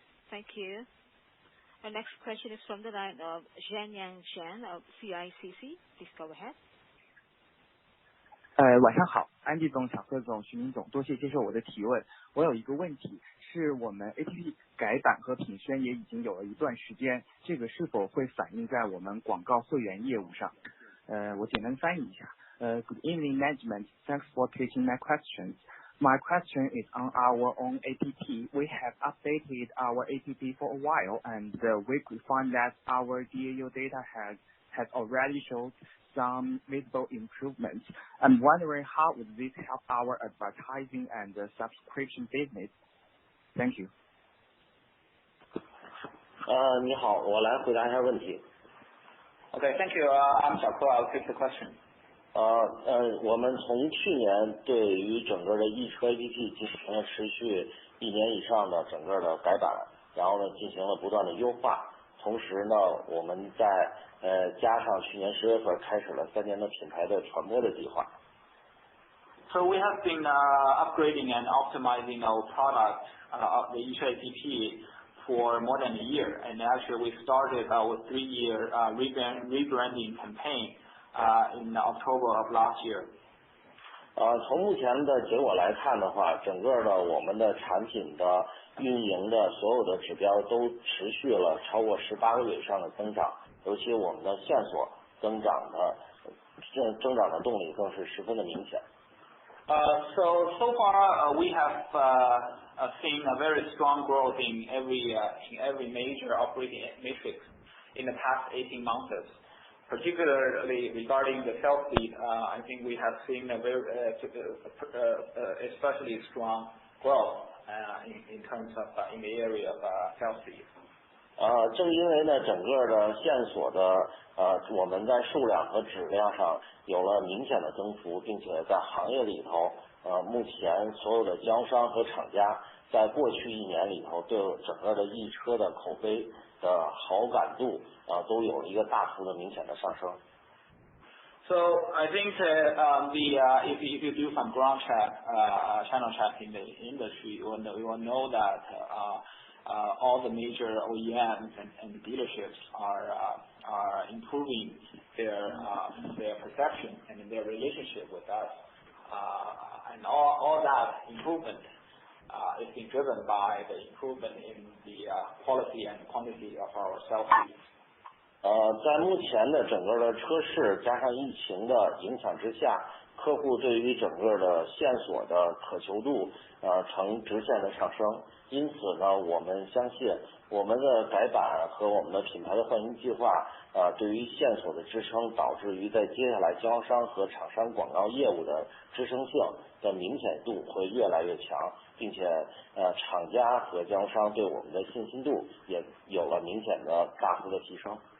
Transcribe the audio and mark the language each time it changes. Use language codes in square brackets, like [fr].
[en] Thank you. Our next question is from the line of Zhang of CICC. Please go ahead. [zh] 晚上好，安迪总、小贺总、徐明总，多谢接受我的提问。我有一个问题，是我们 APP 改版和品宣也已经有了一段时间，这个是否会反映在我们广告会员业务上？我简单翻译一下。 [en] Good evening, management. Thanks for taking my questions. My question is on our own APP. We have updated our APP for a while, and we could find that our DAU data has already showed some visible improvements. I'm wondering how would this help our advertising and subscription business? Thank you. [zh] 你好，我来回答一下问题。 [en] Okay, thank you. I'm Xiaoke. I'll take the question. [zh] 我们从去年对于整个的易车 APP 进行了持续1年以上的整个的改版，然后呢进行了不断的优化，同时呢我们在加上去年10月份开始了3年的品牌的传播的计划。 [en] So we have been upgrading and optimizing our product of the Yixing APP for more than a year, and actually we started our 3-year rebranding campaign in October of last year. [zh] 从目前的结果来看的话，整个的我们的产品的运营的所有的指标都持续了超过18个月以上的增长，尤其我们的线索增长的动力更是十分的明显。 [en] So far we have seen a very strong growth in every major operating matrix in the past 18 months. Particularly regarding the sales lead, I think we have seen a very especially strong growth in terms of in the area of sales lead. [zh] 正因为呢整个的线索的我们在数量和质量上有了明显的增幅，并且在行业里头目前所有的经销商和厂家在过去1年里头对整个的易车的口碑的好感度都有一个大幅的明显的上升。 [en] So I think if you do some ground check, channel check in the industry, you will know that all the major OEMs and dealerships are improving their perception and their relationship with us. And all that improvement is being driven by the improvement in the quality and quantity of our sales leads. [zh] 在目前的整个的车市加上疫情的影响之下，客户对于整个的线索的渴求度呈直线的上升。因此呢，我们相信我们的改版和我们的品牌的换新计划对于线索的支撑，导致于在接下来经销商和厂商广告业务的支撑性的明显度会越来越强，并且厂家和经销商对我们的信心度也有了明显的大幅的提升。